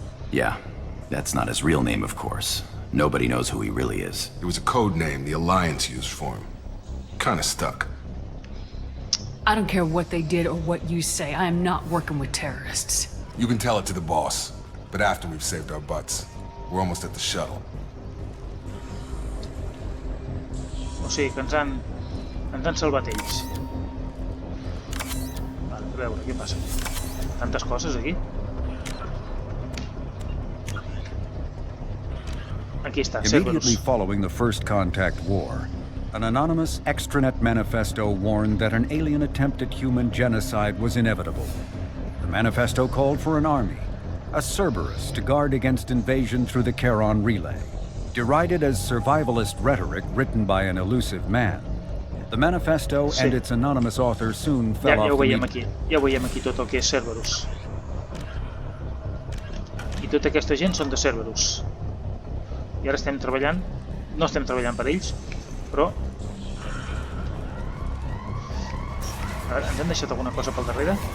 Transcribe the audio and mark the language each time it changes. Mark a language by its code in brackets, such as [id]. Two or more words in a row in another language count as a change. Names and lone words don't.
[en] Yeah, that's not his real name, of course. Nobody knows who he really is. It was a code name the Alliance used for him. Kinda stuck. I don't care what they did or what you say. I am not working with terrorists. You can tell it to the boss, but after we've saved our butts. We're almost at the shuttle. [ca] O sigui que ens han salvat ells. Vale, a veure, què passa? Tantes coses aquí. Aquí està, [en] Immediately Cerberus. following the First Contact War, an anonymous extranet manifesto warned that an alien attempt at human genocide was inevitable. The manifesto called for an army, a Cerberus to guard against invasion through the Charon Relay. Derided as survivalist rhetoric written by an elusive man, the manifesto and its anonymous author soon [ca] Ja [en] fell [ca] ho [en] off the [ca] veiem aquí. Ja ho veiem aquí tot el que és Cerberus. I tota aquesta gent són de Cerberus. I ara estem treballant, no estem treballant per ells, però... Ara, ens han deixat alguna cosa pel darrere?